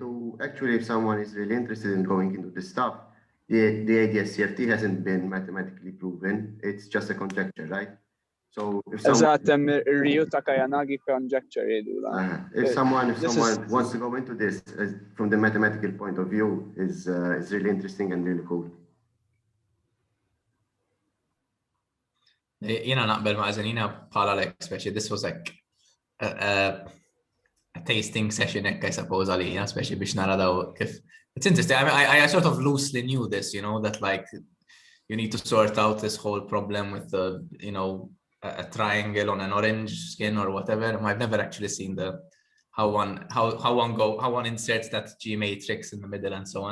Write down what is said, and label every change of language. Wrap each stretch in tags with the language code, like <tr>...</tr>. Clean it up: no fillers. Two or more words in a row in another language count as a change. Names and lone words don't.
<en>Actually, if someone is really interested in going into this stuff, the ADS-CFT hasn't been mathematically proven. It's just a conjecture, right? So if someone wants to go into this from the mathematical point of view, is really interesting and really cool.</en> <mt>Jena naqbel ma' Zanina bħala speċi,</mt> <en>this was like a tasting session, I suppose,</en> <mt>għalina, speċi biex nara daw kif.</mt> <en>It's interesting. I sort of loosely knew this, you know, that like you need to sort out this whole problem with the, you know, a triangle on an orange skin or whatever. I've never actually seen how one inserts that G matrix in the middle and so on.</en>